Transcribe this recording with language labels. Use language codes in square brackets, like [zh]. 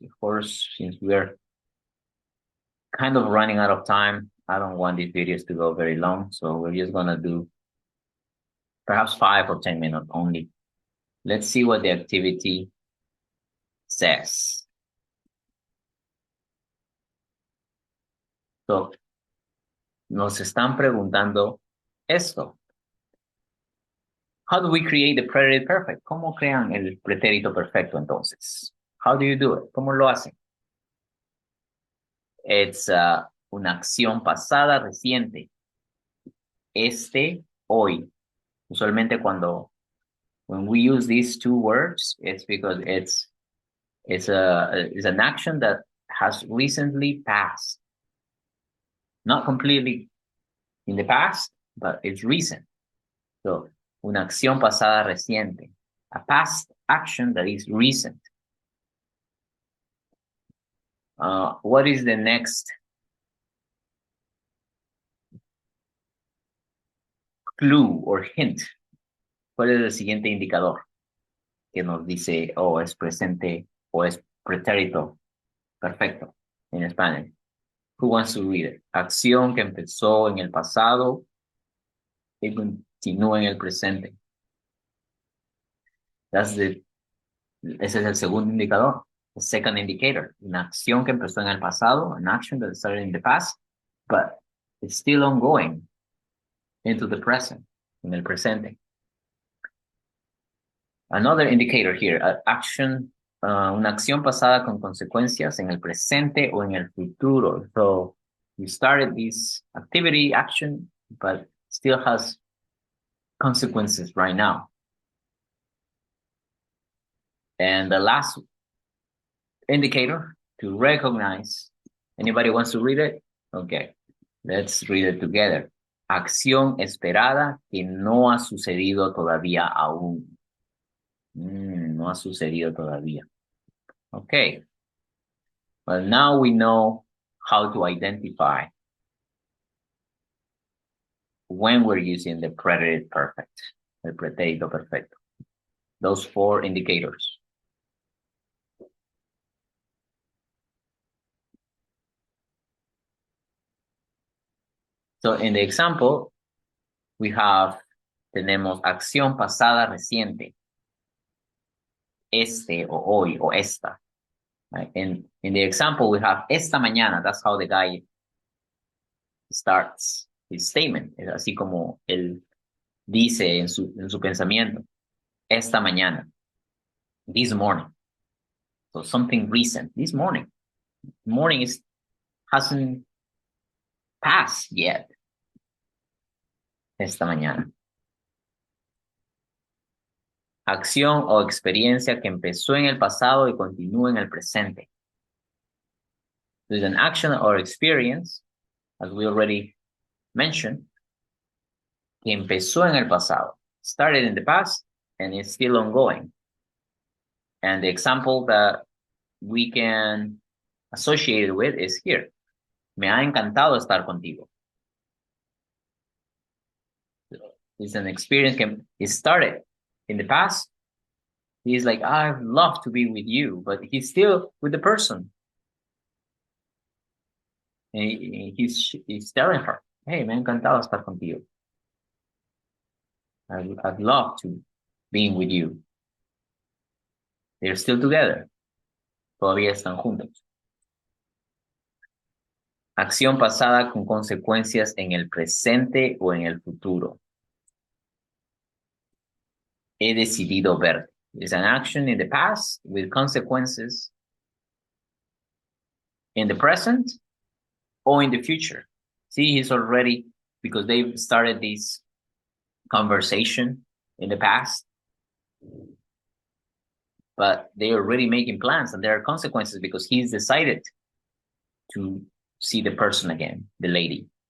[en] Of course, since we're kind of running out of time, I don't want these videos to go very long. So we're just gonna do perhaps 5 or 10 minutes only. Let's see what the activity says. [es] So, nos están preguntando esto. [en] How do we create the preterite perfect? [es] ¿Cómo crean el pretérito perfecto entonces? [en] How do you do it? [es] ¿Cómo lo hacen? [en] It's [es] una acción pasada reciente. Hoy. Usualmente [en] when we use these two words, it's because it's an action that has recently passed. Not completely in the past, but it's recent. [es] So, una acción pasada reciente. [en] A past action that is recent. What is the next clue or hint? [es] ¿Cuál es el siguiente indicador que nos dice, oh, es presente o es pretérito perfecto en español? [en] Who wants to read it? [es] Acción que empezó en el pasado y continúa en el presente. Ese es el segundo indicador. [en] The second indicator. [es] Una acción que empezó en el pasado, [en] an action that started in the past, but it's still ongoing into the present, [es] en el presente. [en] Another indicator here, [es] una acción pasada con consecuencias en el presente o en el futuro. [en] So you started this activity, action, but still has consequences right now. And the last indicator to recognize, anybody wants to read it? Okay, let's read it together. [es] Acción esperada que no ha sucedido todavía aún. No ha sucedido todavía. Okay. [en] Well, now we know how to identify when we're using the preterite perfect, [es] el pretérito perfecto. [en] Those 4 indicators. So in the example, [es] tenemos acción pasada reciente. O hoy o esta. [en] Right? In the example, we have [es] esta mañana. [en] That's how the guy starts his statement. [es] Es así como él dice en su pensamiento. Esta mañana. [en] This morning. So something recent. This morning. Morning hasn't passed yet. [es] Esta mañana. Acción o experiencia que empezó en el pasado y continúa en el presente. [en] There's an action or experience, as we already mentioned, [es] que empezó en el pasado, [en] started in the past, and is still ongoing. And the example that we can associate it with is here. [es] Me ha encantado estar contigo. [en] It's an experience que it started in the past. He's like, I'd love to be with you, but he's still with the person. And he's telling her, hey, [es] me ha encantado estar contigo. [en] I'd love to be with you. They're still together. [es] Todavía están juntos. Acción pasada con consecuencias en el presente o en el futuro. He decidido ver. [en] It's an action in the past with consequences in the present or in the future. See, he's already, because they've started this conversation in the past, but they're already making plans and there are consequences because he's decided to see the person again, the lady.